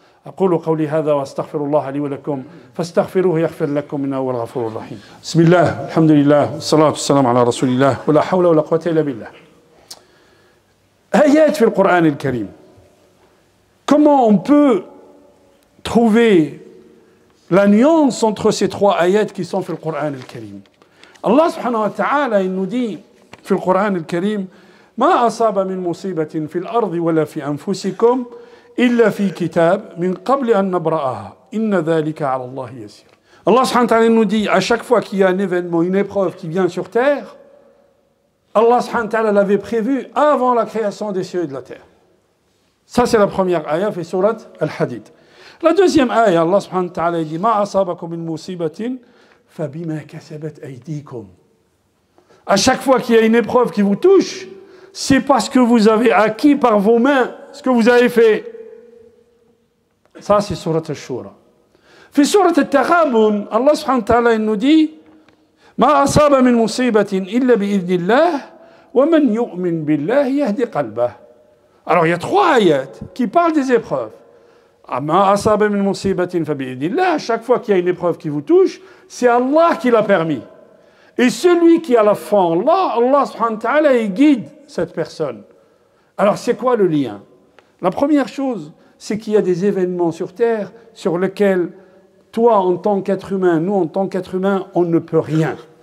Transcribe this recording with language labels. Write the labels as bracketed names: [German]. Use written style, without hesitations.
[Arabic] أقول قولي هذا وأستغفر الله لي ولكم فاستغفروه يغفر لكم إنه هو الغفور الرحيم. بسم الله الحمد لله والصلاة والسلام على رسول الله ولا حول ولا قوة إلا بالله. آيات في القرآن الكريم. [French] Comment on peut trouver la nuance entre ces 3 ayats qui sont [Arabic] في القرآن الكريم? Allah subhanahu wa ta'ala [French] il nous dit [Arabic] في القرآن الكريم ما أصاب من مصيبة في الأرض ولا في أنفسكم إلا في كتاب من قبل أن نبرأها إن ذلك على الله يسير. [French] Allah subhanahu wa ta'ala nous dit à chaque fois qu'il y a un événement, une épreuve qui vient sur terre, Allah subhanahu wa ta'ala l'avait prévu avant la création des cieux et de la terre. Ça c'est la première ayah [Arabic] في سورة [French] Al-Hadid. La deuxième ayah, Allah subhanahu wa ta'ala dit [Arabic] ما أصابكم من مصيبة فبما كسبت أيديكم. [French] À chaque fois qu'il y a une épreuve qui vous touche, c'est parce que vous avez acquis par vos mains ce que vous avez fait. Ça, c'est Surat Al-Shura. [Arabic] في سورة التغابن, Allah subhanahu wa ta'ala [French] nous dit [Arabic] ما أصاب من مصيبة إلا بإذن الله ومن يؤمن بالله يهدي قلبه. [French] Alors, il y a 3 ayats qui parlent des épreuves. [Arabic] ما أصاب من مصيبة فبإذن الله. [French] Chaque fois qu'il y a une épreuve qui vous touche, c'est Allah qui l'a permis. Et celui qui a la foi en Allah, Allah subhanahu wa ta'ala, il guide cette personne. Alors, c'est quoi le lien? La première chose, c'est qu'il y a des événements sur Terre sur lesquels, toi, en tant qu'être humain, nous, en tant qu'être humain, on ne peut rien.